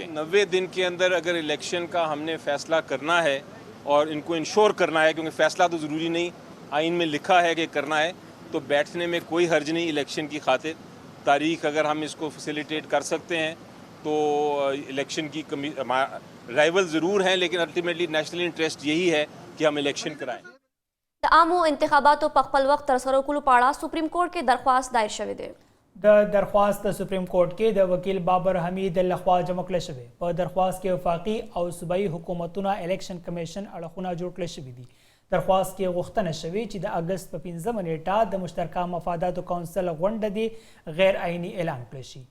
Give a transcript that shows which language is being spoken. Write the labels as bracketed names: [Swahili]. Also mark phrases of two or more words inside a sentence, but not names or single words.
[Urdu] 90 دن کے اندر اگر الیکشن کا ہم نے فیصلہ کرنا ہے اور ان کو انشیور کرنا ہے، کیونکہ فیصلہ تو ضروری نہیں، آئین میں لکھا ہے کہ کرنا ہے، تو بیٹھنے میں کوئی حرج نہیں. الیکشن کی خاطر تاریخ اگر ہم اس کو فیسلیٹیٹ کر سکتے ہیں تو الیکشن کی رائیول ضرور ہیں، لیکن [English] ultimately national interest [Urdu] یہی ہے کہ ہم الیکشن کرائیں. [Pashto] د عامو انتخاباتو په خپل وخت ترسره کولو په اړه سپریم کورټ کې درخواست دایر شوی دی. د درخواست د سپریم کورټ کې د وکیل بابر حمید لخوا جمع کړل شوی. په درخواست کې وفاقي او صوبایي حکومتونه الیکشن کمیشن اړخونه جوړ کړل شوي دي. درخواست کې غوښتنه شوې چې د اګست په 15 نیټه د مشترکه مفاداتو کونسل غونډه دی غیر آئینی اعلان کړل شي.